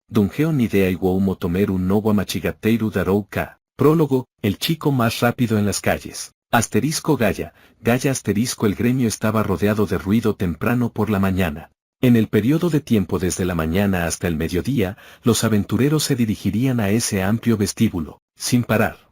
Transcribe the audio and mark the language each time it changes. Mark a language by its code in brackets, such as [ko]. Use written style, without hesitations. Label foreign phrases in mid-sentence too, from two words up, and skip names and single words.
[es] Dungeo Nidea Iwou Motomeru no wa Machigateiru Darou Ka. Prólogo, el chico más rápido en las calles. Asterisco Gaya, asterisco. El gremio estaba rodeado de ruido temprano por la mañana. En el periodo de tiempo desde la mañana hasta el mediodía, los aventureros se dirigirían a ese amplio vestíbulo, sin parar.